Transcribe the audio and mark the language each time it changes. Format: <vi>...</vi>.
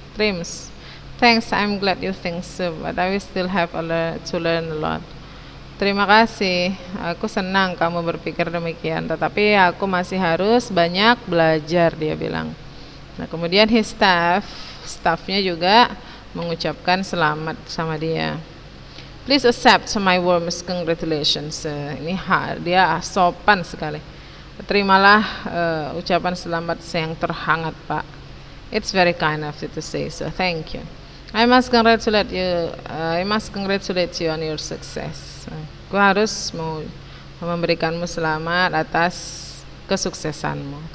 <en>Thanks, I'm glad you think so, but I will still have to learn a lot.</en> <id>Terima kasih, aku senang kamu berpikir demikian, tetapi aku masih harus banyak belajar, dia bilang. Nah, kemudian his staffnya juga mengucapkan selamat sama dia.</id> <en>Please accept my warmest congratulations.</en> <id>Ini dia sopan sekali. Terimalah ucapan selamat yang terhangat, Pak.</id> <en>It's very kind of you to say so. Thank you. I must congratulate you on your success.</en> <id>Aku harus memberikanmu selamat atas kesuksesanmu.</id>